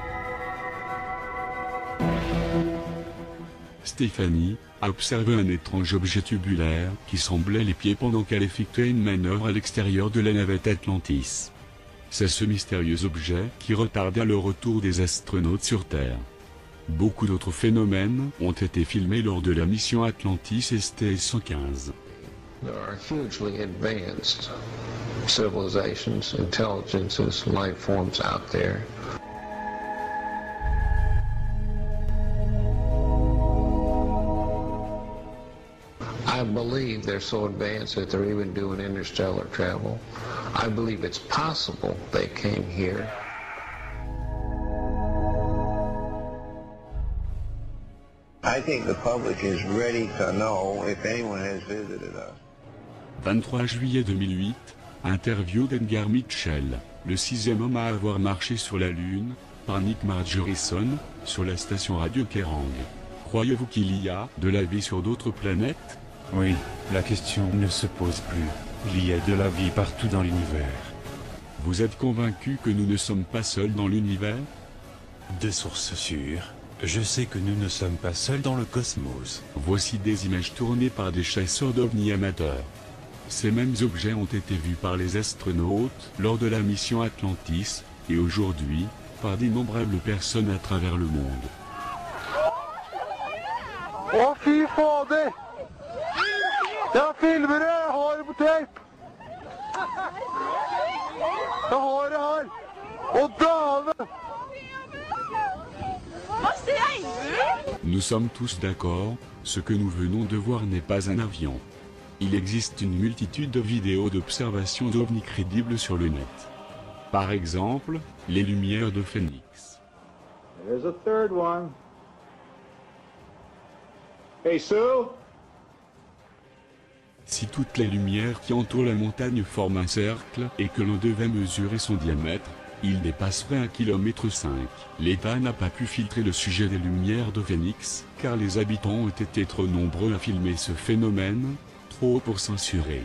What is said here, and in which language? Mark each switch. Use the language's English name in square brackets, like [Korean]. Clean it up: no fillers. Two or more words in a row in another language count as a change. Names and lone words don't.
[French] Stéphanie a observé un étrange objet tubulaire qui semblait les pieds pendant qu'elle effectuait une manœuvre à l'extérieur de la navette Atlantis. C'est ce mystérieux objet qui retardait le retour des astronautes sur Terre. Beaucoup d'autres phénomènes ont été filmés lors de la mission Atlantis STS-115. [English] There are hugely advanced civilizations, intelligences, life forms out there. I believe they're so advanced that they're even doing interstellar travel. I believe it's possible they came here. I think the public is ready to know if anyone has visited us. [French] 23 juillet 2008, interview d'Edgar Mitchell, le 6e homme à avoir marché sur la Lune, par Nick Margerison, sur la station radio Kerrang. Croyez-vous qu'il y a de la vie sur d'autres planètes? Oui, la question ne se pose plus. Il y a de la vie partout dans l'univers. Vous êtes convaincu que nous ne sommes pas seuls dans l'univers? De sources sûres, je sais que nous ne sommes pas seuls dans le cosmos. Voici des images tournées par des chasseurs d'ovnis amateurs. Ces mêmes objets ont été vus par les astronautes lors de la mission Atlantis, et aujourd'hui, par d'innombrables personnes à travers le monde. [Norwegian] Å, fy fader! Jeg filmer det! Jeg har det på tape! Jeg har det her! Å, dæven! [French] Nous sommes tous d'accord, ce que nous venons de voir n'est pas un avion. Il existe une multitude de vidéos d'observation d'ovnis crédibles sur le net. Par exemple, les lumières de Phoenix. [English] There's a third one. Hey, Sue? [French] Si toutes les lumières qui entourent la montagne forment un cercle et que l'on devait mesurer son diamètre, il dépasserait 1,5 km. L'État n'a pas pu filtrer le sujet des lumières de Phoenix, car les habitants ont été trop nombreux à filmer ce phénomène, trop pour censurer.